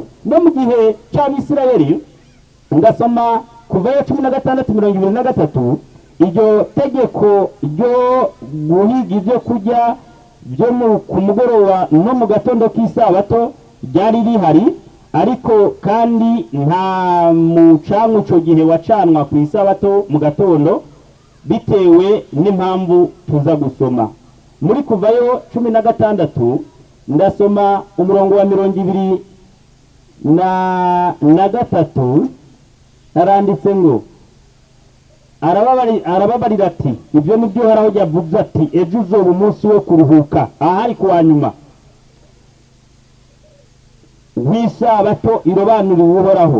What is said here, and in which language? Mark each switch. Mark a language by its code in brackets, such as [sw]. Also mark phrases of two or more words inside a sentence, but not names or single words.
[rn] No mu gihe cy'Abisirayeli ngasoma kuva 16:23 iryo tegeko ryo guhiga ibyo kurya byo ku mugoroba no mu gatondo k'isabato ryari rihari, ariko kandi nta mucanwa ico gihe wacanwa ku isabato mu gatondo, bitewe n'impamvu tuza gusoma muri Kuvayo 16. ndasoma umurongo wa 23 haranditse ngo arababarira ati ibyo nibyo Uhoraho yavuze ati ejo uzoba umunsi wo kuruhuka, ahari kuwa nyuma w'isabato irobanuriwe Uhoraho.